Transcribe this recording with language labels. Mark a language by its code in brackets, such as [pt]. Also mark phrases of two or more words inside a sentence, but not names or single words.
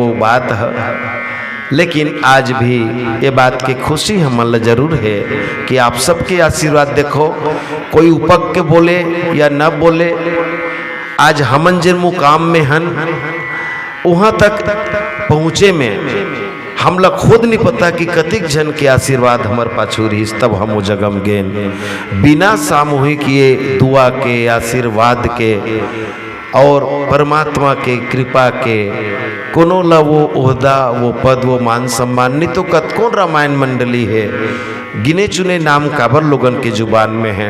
[hne] बात है, लेकिन आज भी ये बात की खुशी हमला जरूर है कि आप सबके आशीर्वाद देखो, कोई उपक के बोले या न बोले, आज हमन जिन मुकाम में हन वहाँ तक पहुँचे में हमला खुद नहीं पता कि कतिक जन के आशीर्वाद हमर पाछू रहीस तब हम वो जगम गेन। बिना सामूहिक ये दुआ के आशीर्वाद के और परमात्मा के कृपा के कोनो ला वो ओहदा वो पद वो मान सम्मान नहीं तो कतकोन रामायण मंडली है गिने चुने नाम काबर लोगन के जुबान में है।